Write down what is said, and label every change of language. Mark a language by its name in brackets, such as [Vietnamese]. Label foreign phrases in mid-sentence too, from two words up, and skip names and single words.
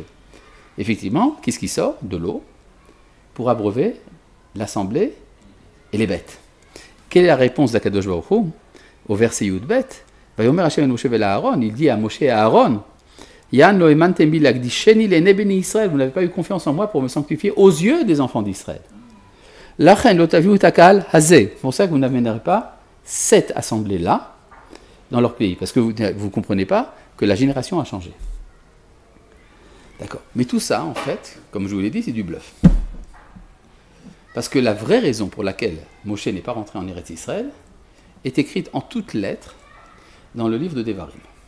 [French] Effectivement, qu'est-ce qui sort? De l'eau, pour abreuver l'assemblée et les bêtes. Quelle est la réponse d' [Hebrew] הקדוש ברוך הוא [French] au verset Yud-Bet? [Hebrew] ויאמר ה' אל משה ואל אהרן, [French] il dit à Moshe et à Aaron, [Hebrew] יען לא האמנתם בי להקדישני לעיני בני ישראל, [French] vous n'avez pas eu confiance en moi pour me sanctifier aux yeux des enfants d'Israël. [Hebrew] לכן לא תביאו את הקהל הזה, [French] c'est pour ça que vous n'amènerez pas cette assemblée-là, dans leur pays, parce que vous ne comprenez pas que la génération a changé. D'accord. Mais tout ça, en fait, comme je vous l'ai dit, c'est du bluff. Parce que la vraie raison pour laquelle Moshe n'est pas rentré en Eretz Israël est écrite en toutes lettres dans le livre de Devarim.